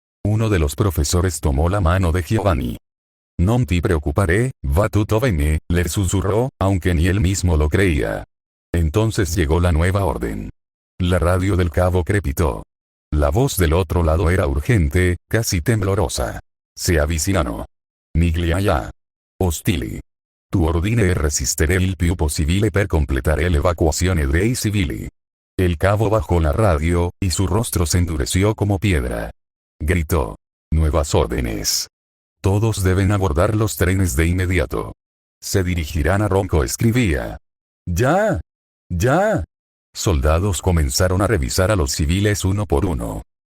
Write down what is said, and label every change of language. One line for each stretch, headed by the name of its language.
Spanish: Uno de los profesores tomó la mano de Giovanni.
Italian: «Non ti preocupare, va tutto bene»,
Spanish: le susurró, aunque ni él mismo lo creía. Entonces llegó la nueva orden. La radio del cabo crepitó. La voz del otro lado era urgente, casi temblorosa.
Italian: «Se avvicinano. Migliaia. Ostili. Tu ordine è resistere il più possibile per completare l'evacuazione dei civili».
Spanish: El cabo bajó la radio, y su rostro se endureció como piedra. Gritó: «Nuevas órdenes. Todos deben abordar los trenes de inmediato. Se dirigirán a Ronco», escribía. «¡Ya! ¡Ya!». Soldados comenzaron a revisar a los civiles uno por uno.